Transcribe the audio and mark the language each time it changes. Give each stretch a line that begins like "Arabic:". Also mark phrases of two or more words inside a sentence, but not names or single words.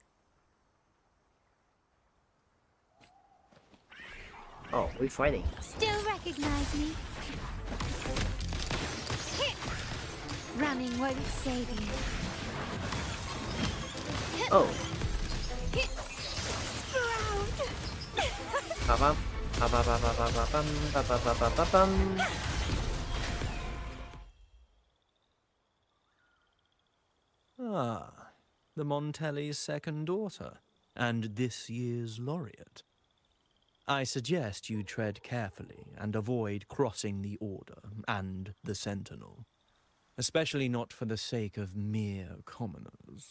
English: Oh, we're fighting. Still recognize me? Running won't save you. Oh. Sprout! Ba-bum. Ba-ba-ba-ba-ba-ba-bum. Ba-ba-ba-ba-ba-bum. Ah, the Montelli's second daughter, and this year's laureate. I suggest you tread carefully and avoid crossing the Order and the Sentinel, especially not for the sake of mere commoners.